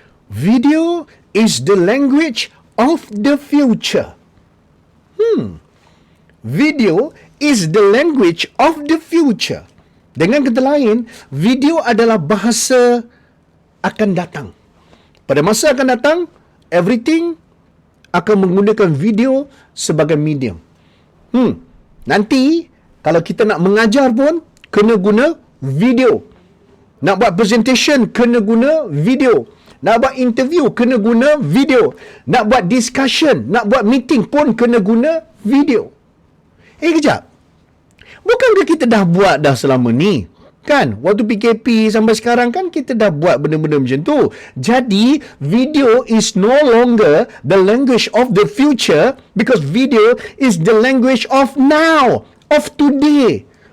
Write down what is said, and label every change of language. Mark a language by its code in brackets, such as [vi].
[en] Video is the language of the future. Video is the language of the future. [ms] Dengan kata lain, video adalah bahasa akan datang. Pada masa akan datang, everything akan menggunakan video sebagai medium. Nanti, kalau kita nak mengajar pun, kena guna video. Nak buat presentation, kena guna video. Nak buat interview, kena guna video. Nak buat discussion, nak buat meeting pun kena guna video. Kejap. Bukankah kita dah buat dah selama ni? Kan? Waktu PKP sampai sekarang kan kita dah buat benda-benda macam tu. Jadi, [en] video is no longer the language of the future because video is the language of now, of today.